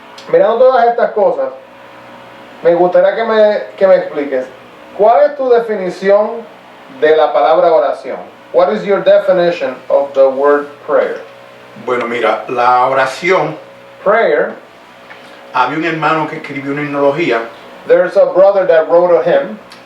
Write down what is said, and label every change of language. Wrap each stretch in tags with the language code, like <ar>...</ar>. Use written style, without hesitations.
<es>Mirando todas estas cosas, me gustaría que me expliques, ¿cuál es tu definición de la palabra oración?</es> <en>What is your definition of the word prayer?</en> <es>Bueno, mira, la oración,</es> <en>Prayer,</en> <es>había un hermano que escribió una himnología.</es> <en>there's a brother that wrote a hymn.</en>